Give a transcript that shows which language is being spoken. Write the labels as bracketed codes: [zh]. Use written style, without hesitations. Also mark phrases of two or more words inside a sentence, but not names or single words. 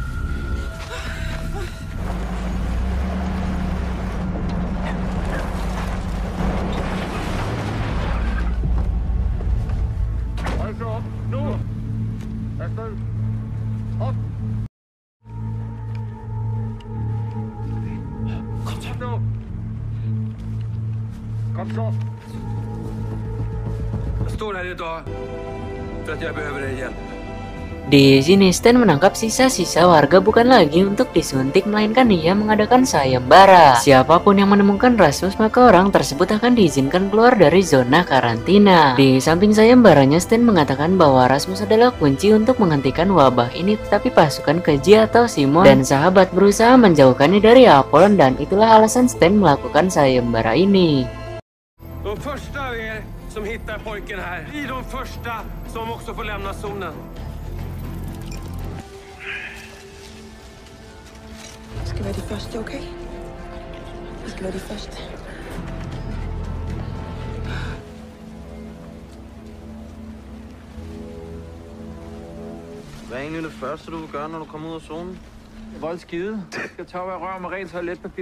[da] Hold så op. Nu. Afsted. Op. Kom så. Nu. Kom så. [sv] Jag står här idag för att jag behöver dig hjälp. [id] Di sini Stan menangkap sisa-sisa warga bukan lagi untuk disuntik, melainkan ia mengadakan sayembara. Siapapun yang menemukan Rasmus, maka orang tersebut akan diizinkan keluar dari zona karantina. Di samping sayembaranya, Stan mengatakan bahwa Rasmus adalah kunci untuk menghentikan wabah ini, tetapi pasukan keji atau Simon dan sahabat berusaha menjauhkannya dari Apollon, dan itulah alasan Stan melakukan sayembara ini. [sv] De första av er som hittar pojken här blir de första som också får lämna zonen. [da] Vi skal være de første, okay? Vi skal være de første. Hvad er egentlig det første, du vil gøre, når du kommer ud af zonen? Vold skide. Jeg skal tørre rør med rent toiletpapir.